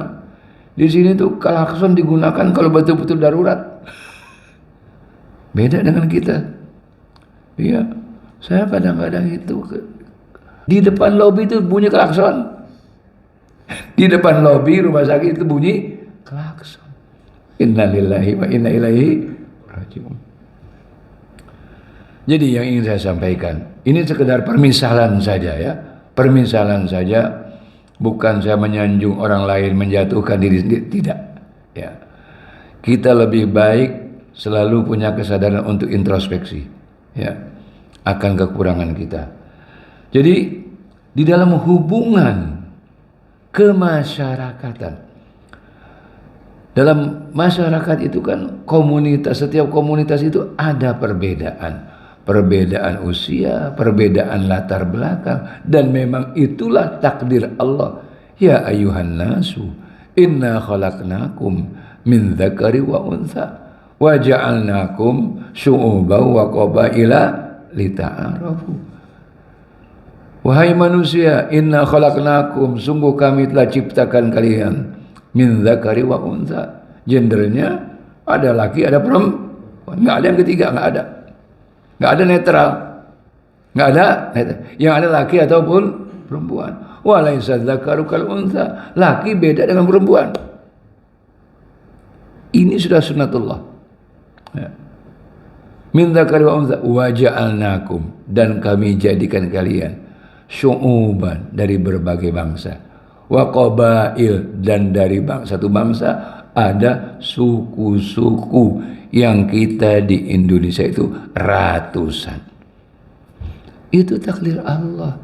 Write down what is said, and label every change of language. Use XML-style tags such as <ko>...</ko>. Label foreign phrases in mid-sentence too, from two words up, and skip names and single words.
<id>Di sini tuh klakson digunakan kalau betul-betul darurat. Beda dengan kita. Iya, saya kadang-kadang itu di depan lobi itu bunyi klakson. Di depan lobi rumah sakit itu bunyi klakson.</id> <ar>إنا لله وإنا إليه راجعون.</ar> <id>Jadi yang ingin saya sampaikan, ini sekedar permisalan saja ya. Permisalan saja, bukan saya menyanjung orang lain, menjatuhkan diri sendiri, tidak. Ya. kita lebih baik selalu punya kesadaran untuk introspeksi, ya, akan kekurangan kita. Jadi di dalam hubungan kemasyarakatan, dalam masyarakat itu kan komunitas, setiap komunitas itu ada perbedaan usia, perbedaan latar belakang, dan memang itulah takdir Allah.</id> <ar>يا أيها الناس إنا خلقناكم من ذكر وأنثى وجعلناكم شعوبا وقبائل لتعارفوا.</ar> <id>Wahai manusia,</id> <ar>إنا خلقناكم,</ar> <id>sungguh kami telah ciptakan kalian,</id> <ar>من ذكر وأنثى,</ar> <id>gendernya ada laki ada perempuan, nggak ada yang ketiga, nggak ada netral, nggak ada netral. Yang ada laki ataupun perempuan.</id> <ar>وليس الذكر كالأنثى,</ar> <id>laki beda dengan perempuan. Ini sudah sunnatullah, ya.</id> <ar>من ذكر وأنثى وجعلناكم,</ar> <id>dan kami jadikan kalian syu'uban, dari berbagai bangsa,</id> <ar>وقبائل,</ar> <id>dan dari satu bangsa ada suku-suku, yang kita di Indonesia itu ratusan. Itu takdir Allah.</id>